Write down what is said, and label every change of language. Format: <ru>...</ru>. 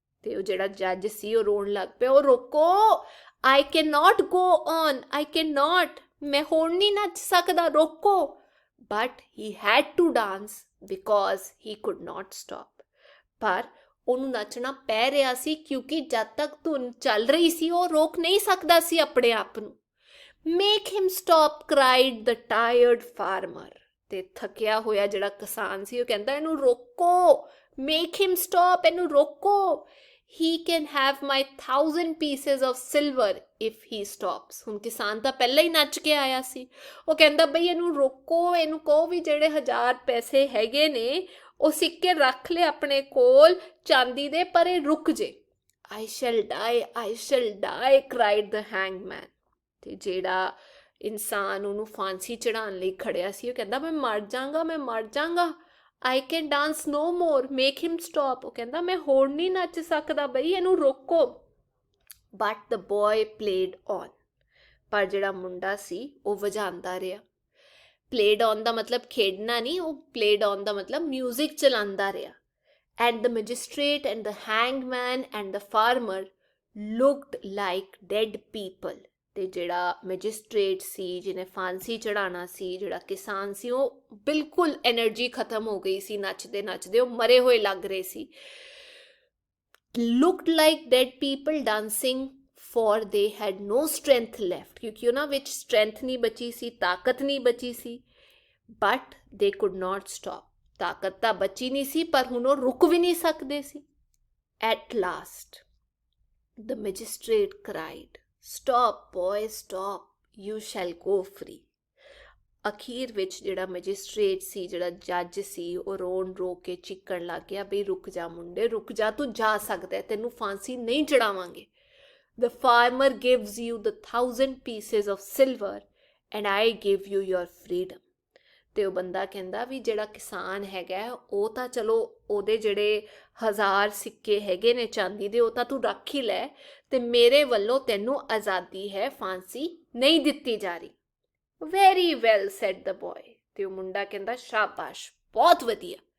<pa>ਤੇ ਉਹ ਜਿਹੜਾ ਜੱਜ ਸੀ ਉਹ ਰੋਣ ਲੱਗ ਪਿਆ, ਉਹ ਰੋਕੋ,</pa> <en>I can not go on, I can not,</en> <pa>ਮੈਂ ਹੁਣ ਨਹੀਂ ਨੱਚ ਸਕਦਾ, ਰੋਕੋ।</pa> <en>But he had to dance because he could not stop।</en> <pa>ਪਰ ਉਹਨੂੰ ਨੱਚਣਾ ਪੈ ਰਿਹਾ ਸੀ ਕਿਉਂਕਿ ਜਦ ਤੱਕ ਧੁਨ ਚੱਲ ਰਹੀ ਸੀ ਉਹ ਰੋਕ ਨਹੀਂ ਸਕਦਾ ਸੀ ਆਪਣੇ ਆਪ ਨੂੰ।</pa> <en>Make him stop, cried the tired farmer।</en> <pa>ਤੇ ਥੱਕਿਆ ਹੋਇਆ ਜਿਹੜਾ ਕਿਸਾਨ ਸੀ ਉਹ ਕਹਿੰਦਾ ਇਹਨੂੰ ਰੋਕੋ,</pa> <en>make him stop,</en> <pa>ਇਹਨੂੰ ਰੋਕੋ।</pa> <en>he can have my 1,000 pieces of silver if he stops।</en> <pa>ਹੁਣ ਕਿਸਾਨ ਤਾਂ ਪਹਿਲਾਂ ਹੀ ਨੱਚ ਕੇ ਆਇਆ ਸੀ, ਉਹ ਕਹਿੰਦਾ ਬਈ ਇਹਨੂੰ ਰੋਕੋ, ਇਹਨੂੰ ਕਹੋ ਵੀ ਜਿਹੜੇ 1000 ਪੈਸੇ ਹੈਗੇ ਨੇ ਉਹ ਸਿੱਕੇ ਰੱਖ ਲੈ ਆਪਣੇ ਕੋਲ ਚਾਂਦੀ ਦੇ, ਪਰ ਇਹ ਰੁਕ ਜੇ।</pa> <en>I shall die, I shall die, cried the hangman।</en> <pa>ਤੇ ਜਿਹੜਾ ਇਨਸਾਨ ਉਹਨੂੰ ਫਾਂਸੀ ਚੜਾਉਣ ਲਈ ਖੜਿਆ ਸੀ ਉਹ ਕਹਿੰਦਾ ਮੈਂ ਮਰ ਜਾਵਾਂਗਾ, ਮੈਂ ਮਰ ਜਾਵਾਂਗਾ।</pa> <en>I can dance no more, make him stop।</en> <pa>ਉਹ ਕਹਿੰਦਾ ਮੈਂ ਹੋਰ ਨਹੀਂ ਨੱਚ ਸਕਦਾ ਬਈ, ਇਹਨੂੰ ਰੋਕੋ।</pa> <en>But the boy played on।</en> <pa>ਪਰ ਜਿਹੜਾ ਮੁੰਡਾ ਸੀ ਉਹ ਵਜਾਉਂਦਾ ਰਿਹਾ।</pa> <en>played on</en> <pa>ਦਾ ਮਤਲਬ ਖੇਡਣਾ ਨਹੀਂ, ਉਹ played on ਦਾ ਮਤਲਬ ਮਿਊਜ਼ਿਕ ਚਲਾਉਂਦਾ ਰਿਹਾ।</pa> <en>And the magistrate and the hangman and the farmer looked like dead people।</en> <pa>ਤੇ ਜਿਹੜਾ ਮੈਜਿਸਟ੍ਰੇਟ ਸੀ ਜਿਹਨੇ ਫਾਂਸੀ ਚੜਾਉਣਾ ਸੀ, ਜਿਹੜਾ ਕਿਸਾਨ ਸੀ, ਉਹ ਬਿਲਕੁਲ ਐਨਰਜੀ ਖਤਮ ਹੋ ਗਈ ਸੀ, ਨੱਚਦੇ ਨੱਚਦੇ ਉਹ ਮਰੇ ਹੋਏ ਲੱਗ ਰਹੇ ਸੀ।</pa> <en>looked like dead people dancing for they had no strength left।</en> <pa>ਕਿਉਂਕਿ ਉਹਨਾਂ ਵਿੱਚ ਸਟਰੈਂਥ ਨਹੀਂ ਬਚੀ ਸੀ, ਤਾਕਤ ਨਹੀਂ ਬਚੀ ਸੀ।</pa> <en>but they could not stop।</en> <pa>ਤਾਕਤ ਤਾਂ ਬਚੀ ਨਹੀਂ ਸੀ ਪਰ ਹੁਣ ਉਹ ਰੁਕ ਵੀ ਨਹੀਂ ਸਕਦੇ ਸੀ।</pa> <en>at last the magistrate cried, stop boy stop, you shall go free।</en> <pa>ਅਖੀਰ ਵਿੱਚ ਜਿਹੜਾ ਮੈਜਿਸਟ੍ਰੇਟ ਸੀ, ਜਿਹੜਾ ਜੱਜ ਸੀ, ਉਹ ਰੋਣ ਰੋ ਕੇ ਚੀਕਣ ਲੱਗ ਗਿਆ ਬਈ ਰੁਕ ਜਾ ਮੁੰਡੇ, ਰੁਕ ਜਾ, ਤੂੰ ਜਾ ਸਕਦਾ, ਤੈਨੂੰ ਫਾਂਸੀ ਨਹੀਂ ਚੜਾਵਾਂਗੇ।</pa> <en>the farmer gives you the 1,000 pieces of silver and I give you your freedom।</en> <pa>ਤੇ ਉਹ ਬੰਦਾ ਕਹਿੰਦਾ ਵੀ ਜਿਹੜਾ ਕਿਸਾਨ ਹੈਗਾ ਉਹ ਤਾਂ ਚਲੋ ਉਹਦੇ ਜਿਹੜੇ 1000 ਸਿੱਕੇ ਹੈਗੇ ਨੇ ਚਾਂਦੀ ਦੇ ਉਹ ਤਾਂ ਤੂੰ ਰੱਖ ਹੀ ਲੈ, ਤੇ ਮੇਰੇ ਵੱਲੋਂ ਤੈਨੂੰ ਆਜ਼ਾਦੀ ਹੈ, ਫਾਂਸੀ ਨਹੀਂ ਦਿੱਤੀ ਜਾ ਰਹੀ।</pa> <en>Very well said the boy.</en> <pa>ਤੇ ਉਹ ਮੁੰਡਾ ਕਹਿੰਦਾ ਸ਼ਾਬਾਸ਼, ਬਹੁਤ ਵਧੀਆ।</pa>